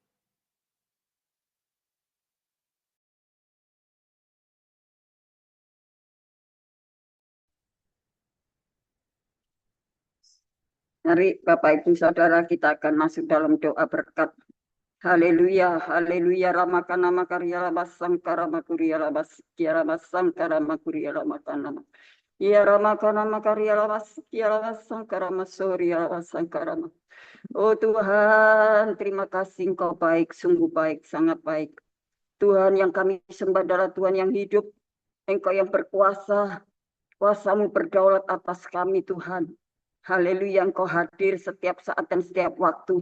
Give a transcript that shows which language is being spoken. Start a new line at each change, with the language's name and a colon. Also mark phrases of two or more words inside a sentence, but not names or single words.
Indonesian: Mari Bapak Ibu Saudara kita akan masuk dalam doa berkat. Haleluya, haleluya, ramakana makarya labasangkara makurya labaskya labasangkara makurya lamakana. Ya ramakana makarya labaskya labasangkara masurya labasangkara. Oh Tuhan, terima kasih Engkau baik, sungguh baik, sangat baik. Tuhan yang kami sembah adalah Tuhan yang hidup. Engkau yang berkuasa, kuasa-Mu berdaulat atas kami Tuhan. Haleluya, Engkau hadir setiap saat dan setiap waktu.